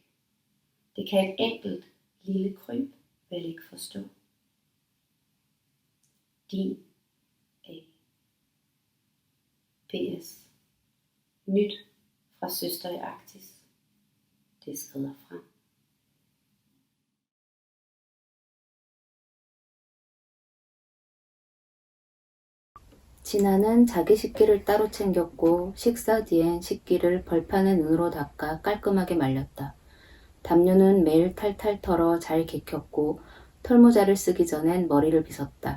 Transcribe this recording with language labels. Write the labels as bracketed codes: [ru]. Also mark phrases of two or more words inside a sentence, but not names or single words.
[da] Det kan et enkelt lille kryb vel ikke forstå. Din A. P.S. Nyt fra Søster i Arktis. Det skrider frem. [ko] 진아는 자기 식기를 따로 챙겼고 식사 뒤엔 식기를 벌판의 눈으로 닦아 깔끔하게 말렸다. 담요는 매일 탈탈 털어 잘 개켰고 털모자를 쓰기 전엔 머리를 빗었다.